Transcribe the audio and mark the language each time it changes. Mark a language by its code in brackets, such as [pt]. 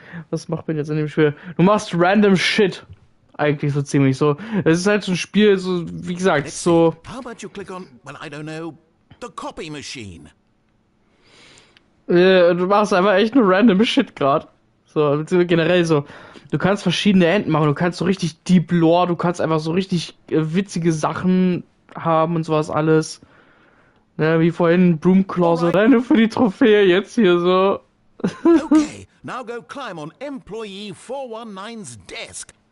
[de] Was macht man jetzt in dem Spiel? Du machst random Shit. Eigentlich so ziemlich so. Es ist halt so ein Spiel, so, wie gesagt, [en] Let's [de] so. [en] see. How about you click on, well, I don't know, the copy machine? [de] Du machst einfach echt nur random Shit gerade. So, generell so. Du kannst verschiedene Enden machen, du kannst so richtig Deep Lore, du kannst einfach so richtig witzige Sachen haben und sowas alles. Ne, wie vorhin Broomclaw, so rein für die Trophäe, jetzt hier so. [en] Okay, now go climb on employee 419's desk.